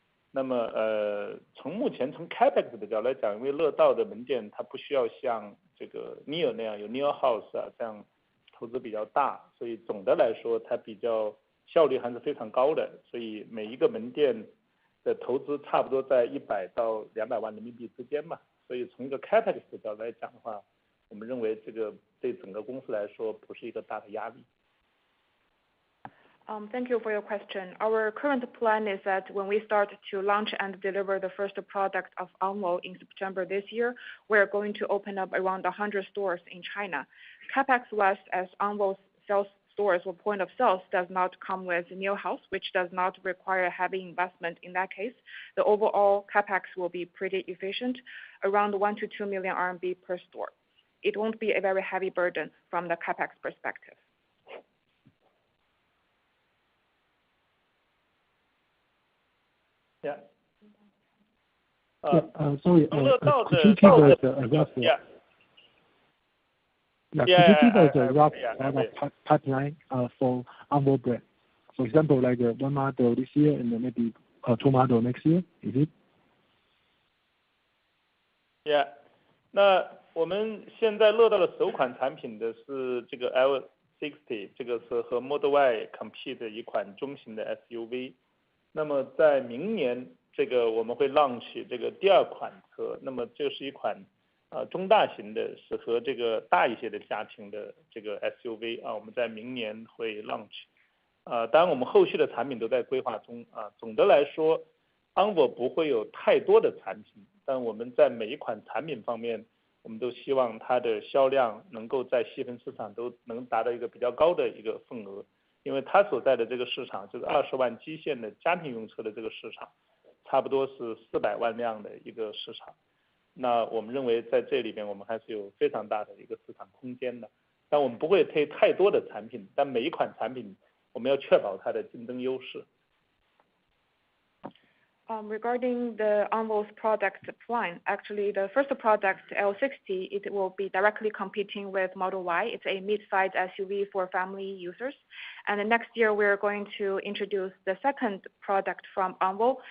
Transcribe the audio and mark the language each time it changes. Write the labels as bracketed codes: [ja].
[zh] 那么从目前从 CapEx 的角度来讲，因为乐道的门店它不需要像这个 Nio 那样有 Nio House 啊这样投资比较大，所以总的来说它比较效率还是非常高的，所以每一个门店的投资差不多在100到200万人民币之间嘛，所以从一个 CapEx 的角度来讲的话，我们认为这个对整个公司来说不是一个大的压力。 [en] Thank you for your question. Our current plan is that when we start to launch and deliver the first product of Onvo in September this year, we're going to open up around 100 stores in China. CapEx-wise, as Onvo's sales stores or point of sales does not come with Nio House, which does not require heavy investment in that case, the overall CapEx will be pretty efficient, around 1 to 2 million RMB per store. It won't be a very heavy burden from the CapEx perspective. Yeah. Sorry, could you give us a rough? Could you give us a rough pipeline for Onvo brand? For example, like one model this year and then maybe 2 model next year, is it? Yeah. [zh] 那我们现在乐道的首款产品的是这个 L60， 这个是和 Model Y compete 的一款中型的 SUV。那么在明年这个我们会 launch 这个第2款车，那么这是一款中大型的适合这个大一些的家庭的这个 SUV 我们在明年会 launch。当然我们后续的产品都在规划中总的来说 ，Onvo 不会有太多的产品，但我们在每一款产品方面，我们都希望它的销量能够在细分市场都能达到一个比较高的一个份额，因为它所在的这个市场就是20万基线的家庭用车的这个市场，差不多是400万辆的一个市场。那我们认为在这里边我们还是有非常大的一个市场空间的，但我们不会推太多的产品，但每一款产品我们要确保它的竞争优势。 [en] Regarding the Onvo's product line, actually the first product, L60, it will be directly competing with Model Y. It's a mid-size SUV for family users. And the next year, we're going to introduce the second product from Onvo.